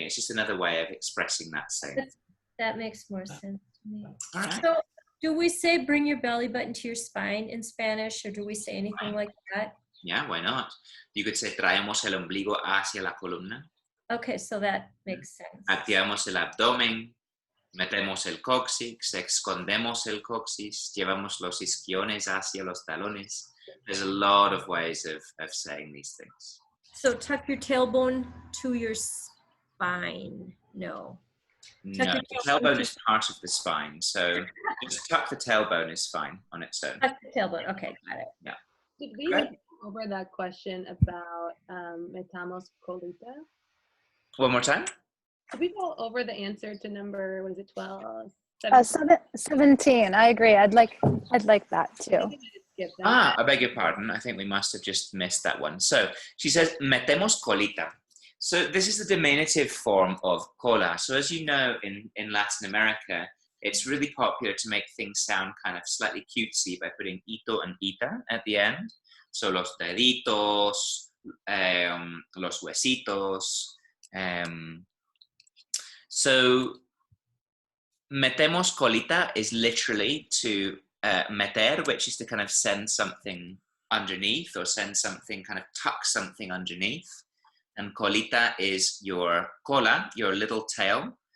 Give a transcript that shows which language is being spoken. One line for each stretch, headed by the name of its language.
English: It's just another way of expressing that same. That makes more sense to me. All right. So do we say bring your belly button to your spine in Spanish, or do we say anything like that? Yeah, why not? You could say
Spanish: traemos el ombligo hacia la columna.
English: Okay, so that makes sense.
Spanish: Activamos el abdomen, metemos el coxis, escondemos el coxis, llevamos los isquiones hacia los talones.
English: There's a lot of ways of saying these things. So tuck your tailbone to your spine. No. Tuck No, your the tailbone tailbone to- is part of the spine, so just tuck the tailbone is fine on its own. Tuck the tailbone. Okay, got it. Did we Great. go over that question about
Spanish: metamos colita?
English: One more time. Did we go over the answer to number, what is it, 12? 17. I agree. I'd like that too. Skip that. Ah, I beg your pardon. I think we must have just missed that one. So she says,
Spanish: metemos colita.
English: So this is the diminutive form of cola. So as you know, in Latin America, it's really popular to make things sound kind of slightly cutesy by putting ito and ita at the end. So
Spanish: los deditos, los huesitos.
English: So
Spanish: metemos colita
English: is literally to meter, which is to kind of send something underneath or send something, kind of tuck something underneath. And colita is your cola, your little tail.